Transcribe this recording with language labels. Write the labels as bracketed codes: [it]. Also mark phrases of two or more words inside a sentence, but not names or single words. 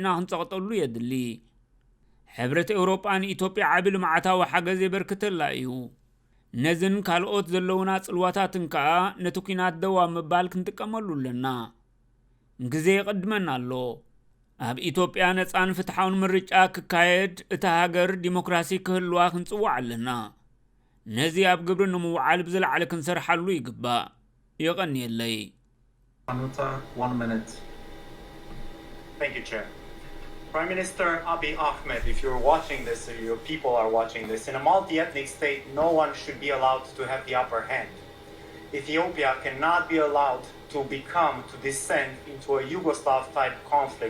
[ti] ክንጸቕጠሉ የድሊ። ሕብረት ኤውሮጳን ኢትዮጵያ ዓቢ ልምዓታዊ ሓገዝ የበርክተላ እዩ። ነዝን ካልኦት ዘለውና ጽልዋታትን ከዓ ነቲ ኩናት ደው ኣብ ምባል ክንጥቀመሉ ኣለና። ግዜ ይቕድመና ኣሎ። ኣብ ኢትዮጵያ ነጻን ፍትሓውን ምርጫ ክካየድ እታ ሃገር ዲሞክራሲ ክህልዋ ክንጽዋዕ ኣለና። ነዚ ኣብ ግብሪ ንምውዓል ብዝለዓለ ክንሰርሓሉ ይግባእ። ይቐኒየለይ። [en] Anuta, 1 minute. Thank you, Chair. Prime Minister Abiy Ahmed, if you're watching this, or your people are watching this, in a multi-ethnic state, no one should be allowed to have the upper hand. Ethiopia cannot be allowed to descend into a Yugoslav-type conflict.